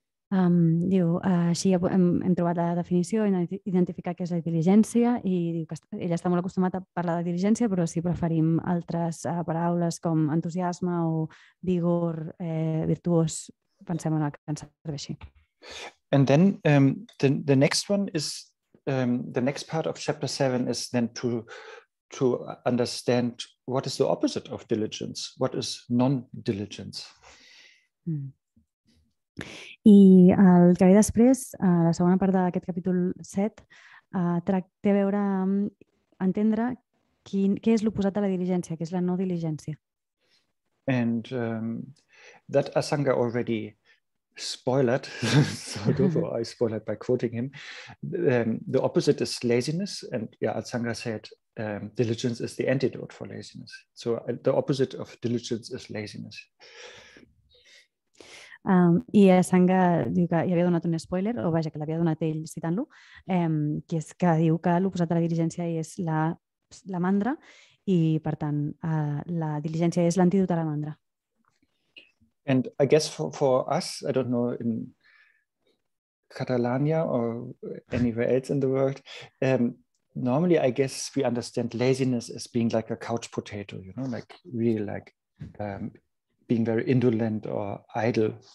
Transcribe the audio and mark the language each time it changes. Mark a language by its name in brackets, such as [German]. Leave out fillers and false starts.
[Catalan] Diu, així hem trobat la definició, identificar què és la diligència i diu que ell està molt acostumat a parlar de diligència, però si preferim altres paraules com entusiasme o vigor virtuós, pensem en el que ens serveixi. [English] And then the next one is, the next part of chapter 7 is then to understand what is the opposite of diligence, what is non-diligence. [Catalan] I el que ve després, la segona part d'aquest capítol 7, té a veure amb entendre què és l'oposat a la diligència, què és la no diligència. [English] And that Asanga already spoiled, so therefore I spoiled by quoting him. The opposite is laziness, and Asanga said diligence is the antidote for laziness. So the opposite of diligence is laziness. [Catalan] I Asanga diu que hi havia donat un spoiler, o vaja, que l'havia donat ell citant-lo, que és que diu que l'oposat a la diligència és la mandra i, per tant, la diligència és l'antídot a la mandra. [English] And I guess for us, I don't know, in Catalonia or anywhere else in the world, normally I guess we understand laziness as being like a couch potato, like really like being very indolent or idle.